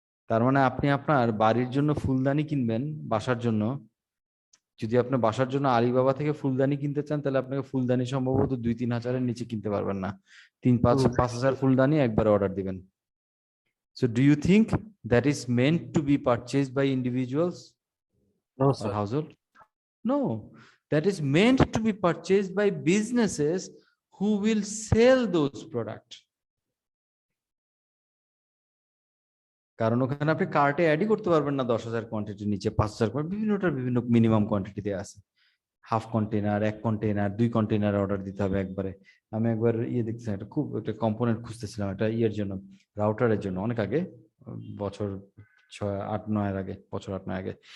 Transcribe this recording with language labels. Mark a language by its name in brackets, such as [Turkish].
[Bangla] তার মানে আপনি আপনার বাড়ির জন্য ফুলদানি কিনবেন, বাসার জন্য, যদি আপনি বাসার জন্য আলিবাবা থেকে ফুলদানি কিনতে চান, তাহলে আপনাকে ফুলদানি সম্ভবত 2-3 হাজারের নিচে কিনতে পারবেন না। 3-5 হাজার ফুলদানি একবার অর্ডার দিবেন। [English] So do you think that is meant to be purchased by individuals No, or sir. household? No, that is meant to be purchased by businesses who will sell those products. [Bangla] কারণ ওখানে আপনি কার্টে অ্যাডই করতে পারবেন না 10,000 কোয়ান্টিটির নিচে 5,000 বিভিন্নটার বিভিন্ন মিনিমাম কোয়ান্টিটিতে আছে। Half container, 1 container, 2 container order দিতে হবে একবারে। আমি একবার দেখছিলাম, এটা খুব একটা কম্পোনেন্ট খুঁজতেছিলাম, এটা জন্য, রাউটারের জন্য, অনেক আগে, বছর 8-9 আগে, বছর 8-9 আগে।